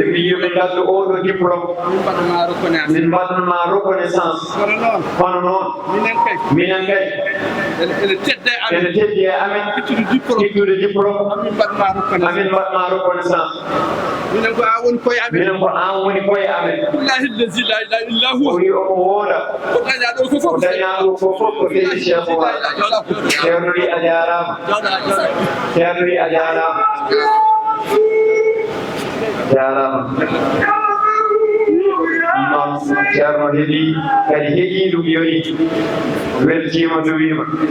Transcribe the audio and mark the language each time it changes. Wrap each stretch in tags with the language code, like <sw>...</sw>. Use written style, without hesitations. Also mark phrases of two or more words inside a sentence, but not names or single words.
<ff>ɓe mbi yoɓe gaddu oɗo diplôme min mbaɗama reconnaissance min mbaɗanma reconnaissance kono noon kono noon minen kay ene tedde ene teddi e amen ittude diplôme amin mbaɗma reconnaissance minen ko an woni koye amen minen ko an woni koye amen</ff> <ar>بالله الذي لا إله إلا هو</ar> <ff>o wi omo wooda ko daña ɗo ko fof ko daña ɗo ko fof ko Seydi Cheikh Oumar ceerno wi a jarama ceerno wi a jarama jarama noon ceerno heeɗi kadi heeƴi ɗum yoni weltima duwima</ff>